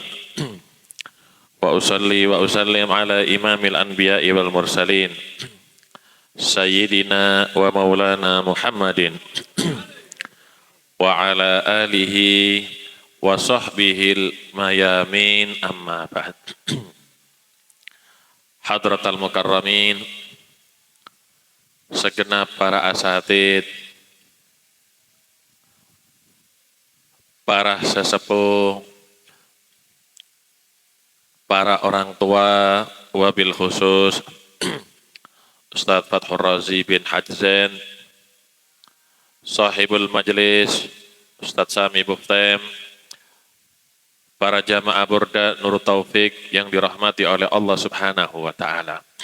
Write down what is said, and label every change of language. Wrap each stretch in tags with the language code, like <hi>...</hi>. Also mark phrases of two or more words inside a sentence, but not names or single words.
<ar>وأصلي وأسلم على إمام الأنبياء والمرسلين. سيدنا ومولانا محمد وعلى آله وصحبه الميامين أما بعد. حضرات المكرمين,</ar> <id>segenap para asatid, para sesepuh, para orang tua, wabil khusus Ustaz Fathur Razi bin Hajzen,</id> <ar>صاحب المجلس</ar> <id>Ustaz Sami Buftem, para jamaah Burda Nur Taufik yang dirahmati oleh Allah</id> <ar>سبحانه وتعالى.</ar>